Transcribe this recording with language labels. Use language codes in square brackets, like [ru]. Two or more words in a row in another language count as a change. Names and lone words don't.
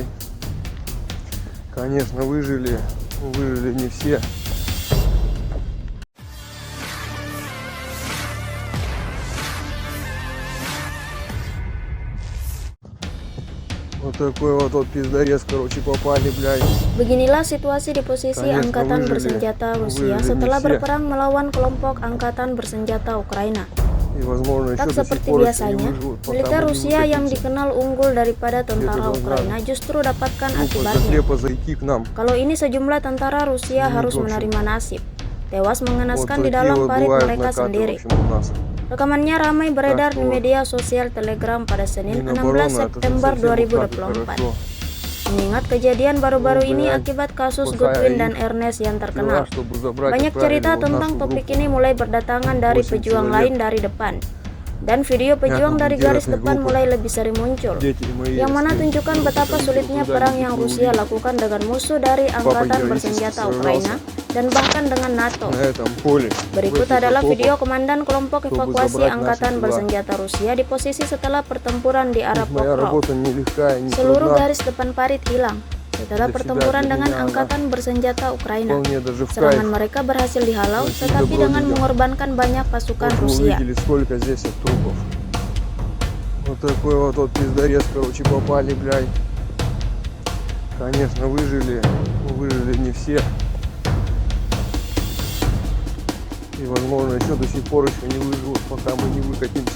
[ru] Конечно, выжили не все. Вот такой вот пиздорез, короче, попали, блядь. [id] Beginilah situasi di posisi [ru] Конечно, [id] angkatan [ru] выжили [id] bersenjata Rusia [ru] не [id] setelah [ru] все. [id] berperang melawan kelompok angkatan bersenjata Ukraina. [ru] И, возможно, [id] Tak [ru] еще до сих [id] seperti [ru] пор еще не [id] biasanya, [ru] выживут, пока [id] militer [ru] мы не [id] Rusia yang [ru] выкатимся. [id] dikenal unggul daripada tentara Itu Ukraina justru dapatkan [ru] Группа [id] akibatnya. [ru] закрепа зайти к нам. [id] Kalau ini sejumlah tentara Rusia Ini harus [ru] общем. [id] menerima nasib, tewas [ru] Вот [id] mengenaskan di [ru] такие [id] dalam [ru] вот [id] parit [ru] бывают [id] mereka [ru] накаты, в [id] sendiri. [ru] общем, у нас. [id] Rekamannya ramai beredar di [ru] что [id] media sosial Telegram pada Senin 16 [ru] Минобороны это [id] September [ru] совсем уж так и [id] 2024. [ru] хорошо. [id] Mengingat kejadian baru-baru ini [ru] Блядь, [id] akibat kasus [ru] спасая [id] Goodwin dan [ru] их [id] Ernest yang [ru] Тела, [id] terkenal. [ru] чтобы забрать, [id] Banyak [ru] отправили [id] cerita [ru] вот [id] tentang [ru] нашу [id] topik [ru] группу. [id] ini mulai berdatangan dari [ru] 8 [id] pejuang [ru] человек. [id] lain dari depan. Dan video pejuang [ru] Якобы [id] dari garis [ru] директная [id] depan [ru] группа. [id] mulai lebih sering muncul, [ru] Дети мои, [id] yang mana [ru] если [id] tunjukkan [ru] вот [id] betapa [ru] это [id] sulitnya [ru] видео [id] perang [ru] куда-нибудь [id] yang [ru] вы [id] Rusia [ru] увидите, [id] lakukan dengan musuh dari [ru] Папа [id] Angkatan [ru] героически [id] Bersenjata [ru] сражался [id] Ukraina dan bahkan dengan NATO. [ru] на этом поле. [id] Berikut [ru] в этих [id] adalah [ru] окопах, [id] video komandan kelompok [ru] чтобы [id] evakuasi [ru] забрать [id] Angkatan [ru] наши тела. [id] Bersenjata Rusia di posisi setelah pertempuran di arah [ru] Моя [id] Pokrov. [ru] работа нелегкая, не [id] Seluruh [ru] трудна. [id] garis depan parit hilang setelah [ru] Для себя, [id] pertempuran [ru] для [id] dengan [ru] меня она [id] Angkatan Bersenjata Ukraina. [ru] Вполне даже в [id] Serangan [ru] кайф. [id] mereka berhasil dihalau, Masih tetapi [ru] добро [id] dengan [ru] людям. [id] mengorbankan banyak pasukan [ru] Вот вы [id] Rusia. [ru] увидели, сколько здесь трупов. Вот такой вот пиздорез, короче, попали, блядь. Конечно, выжили не все. И, возможно, еще до сих пор еще не выживут, пока мы не выкатимся.